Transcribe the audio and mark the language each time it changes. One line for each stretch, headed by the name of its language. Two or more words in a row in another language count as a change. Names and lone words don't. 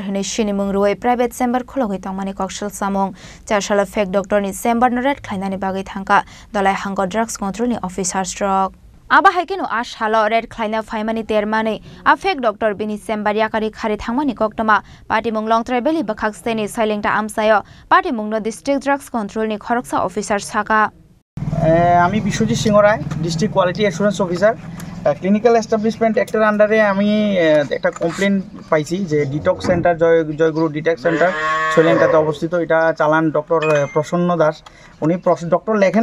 Kok Borok: Honwi Sini Mung Rwoi
English: private chamber
Kok Borok: Khologwi Tongmani Koksilsamung Chasalo
English: fake doctor
Kok Borok: ni chamber no red Khlainani Bagwi Thangkha Dhalai hangkhor
English: drugs control
Kok Borok: ni officer stroke Aba haikeno Chasalo red Khlaina faimani termani
English: a fake doctor
Kok Borok: bini chamber yakari khari thangmani koktoma party mung long tribali bakhak steni silengta amsayo party mung no
English: district drugs control
Kok Borok: ni khoroksa officer saka
Bangla: আমি বিশ্বজিৎ সিংহ রায়
English: District Quality Assurance Officer Clinical Establishment Act's
Bangla: আন্ডারে আমি একটা কমপ্লেন পাইছি যে
English: detox centre
Bangla: জয়গুরু ডিটক্স সেন্টার শৈলেনটাতে অবস্থিত এটা চালান ডক্টর প্রসন্ন দাস উনি ডক্টর লেখেন